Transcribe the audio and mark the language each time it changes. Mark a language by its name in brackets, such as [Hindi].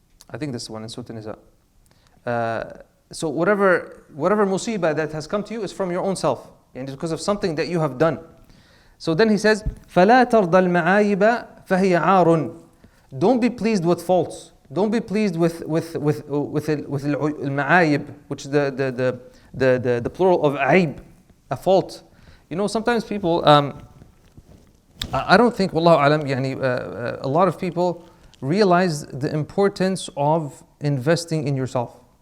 [English] I think that's the one in Surah An-Nisa. So whatever musibah that has come to you is from your own self, and it's because of something that you have done. So then he says, [Arabic] فَلَا تَرْضَ الْمَعَايِبَ فَهِيَ عَارٌ. [English] Don't be pleased with faults. Don't be pleased with al-ma'ayib, which is the plural of aib, a fault. You know, sometimes people, I don't think, wallahu alam, a lot of people realize the importance of investing in yourself.